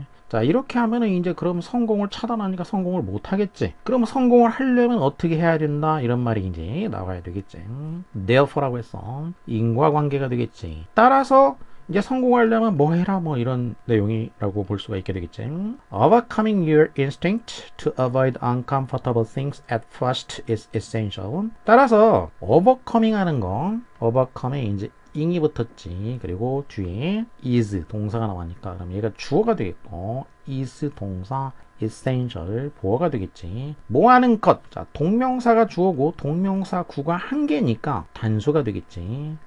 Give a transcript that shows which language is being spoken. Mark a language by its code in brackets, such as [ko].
[ko] 자, 이렇게 하면은 이제 그럼 성공을 차단하니까 성공을 못 하겠지. 그럼 성공을 하려면 어떻게 해야 된다? 이런 말이 이제 나와야 되겠지. therefore라고 했어. 인과관계가 되겠지. 따라서 이제 성공하려면 뭐 해라 뭐 이런 내용이라고 볼 수가 있게 되겠지. [en] Overcoming your instinct to avoid uncomfortable things at first is essential. [ko] 따라서 overcoming 하는 거, overcome에 이제 ing이 붙었지. 그리고 뒤에 is 동사가 나오니까 그럼 얘가 주어가 되겠고 is 동사 essential 보어가 되겠지. 뭐 하는 것. 자, 동명사가 주어고 동명사 구가 한 개니까 단수가 되겠지.